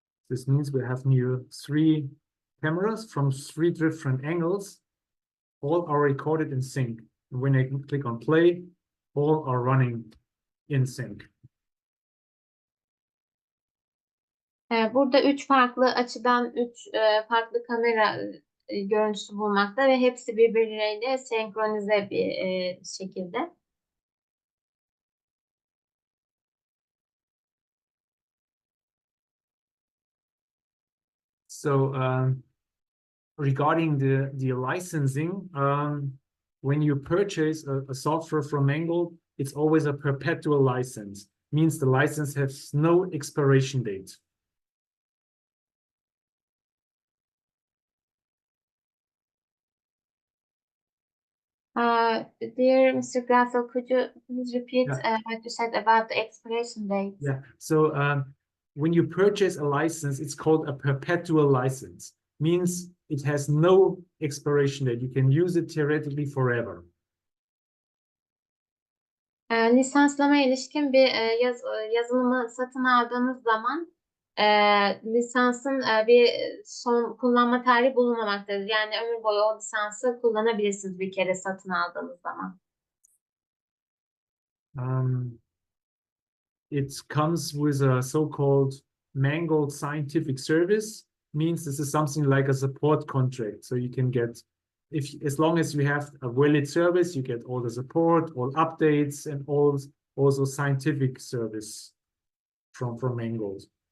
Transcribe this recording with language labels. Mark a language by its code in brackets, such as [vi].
[en] This means we have new 3 cameras from 3 different angles. All are recorded in sync. And when I click on play, all are running in sync. [tr] Burada 3 farklı açıdan 3 farklı kamera görüntüsü bulunmakta ve hepsi birbirleriyle senkronize bir şekilde. [en] So regarding the licensing, when you purchase a software from Mangold, it's always a perpetual license. Means the license has no expiration date. Dear Mr. GRASSL, could you please repeat what you said about the expiration date? Yeah. So when you purchase a license, it's called a perpetual license. Means it has no expiration date. You can use it theoretically forever. [tr] Lisanslama ilişkin bir yazılımı satın aldığınız zaman lisansın bir son kullanma tarihi bulunmamaktadır. Yani ömür boyu o lisansı kullanabilirsiniz bir kere satın aldığınız zaman. [en] It comes with a so-called Mangold scientific service. Means this is something like a support contract. So you can get, as long as you have a valid service, you get all the support, all updates, and also scientific service from Mangold.